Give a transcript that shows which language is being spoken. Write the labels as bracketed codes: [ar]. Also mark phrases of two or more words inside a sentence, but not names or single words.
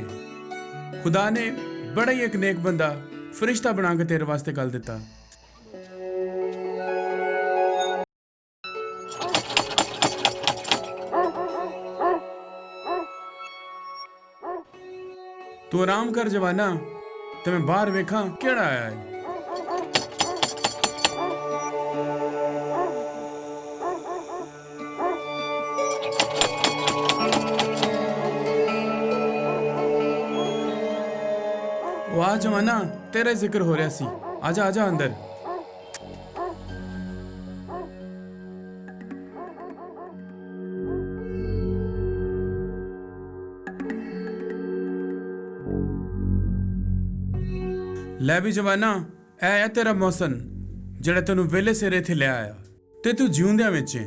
[pa] ਖੁਦਾ ਨੇ ਬੜਾ ਹੀ ਇੱਕ ਨੇਕ ਬੰਦਾ ਫਰਿਸ਼ਤਾ ਬਣਾ ਕੇ ਤੇਰੇ ਵਾਸਤੇ ਕੱਲ ਦਿੱਤਾ। ਤੂੰ ਆਰਾਮ ਕਰ ਜਵਾਨਾ, ਤੇ ਮੈਂ ਬਾਹਰ ਵੇਖਾਂ ਕਿਹੜਾ ਆਇਆ ਹੈ। ਵਾਹ ਜ਼ਮਾਨਾ, ਤੇਰਾ ਜ਼ਿਕਰ ਹੋ ਰਿਹਾ ਸੀ। ਆਜਾ ਆਜਾ ਅੰਦਰ। ਲੈ ਵੀ ਜਵਾਨਾ, ਇਹ ਹੈ ਤੇਰਾ ਮੌਸਨ ਜਿਹੜਾ ਤੈਨੂੰ ਵੇਲੇ ਸਿਰ ਇੱਥੇ ਲੈ ਆਇਆ ਤੇ ਤੂੰ ਜਿਉਂਦਿਆਂ ਵਿੱਚ ਹੈ।